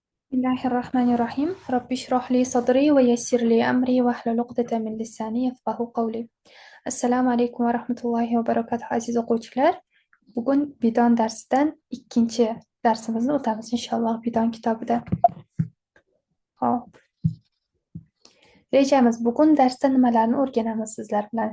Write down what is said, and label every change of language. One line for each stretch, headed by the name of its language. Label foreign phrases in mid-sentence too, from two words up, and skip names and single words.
Arabic: بسم الله الرحمن الرحيم رب اشرح لي صدري ويسر لي أمري واحلل عقدة من لساني يفقهوا قولي. السلام عليكم ورحمة الله وبركاته
Uzbek: aziz o'quvchilar. Bugun bidon darsidan ikkinchi darsimizni o'tamiz inshaalloh bidon kitobidan. Hop. Rejamiz bugun darsda nimalarni o'rganamiz sizlar bilan?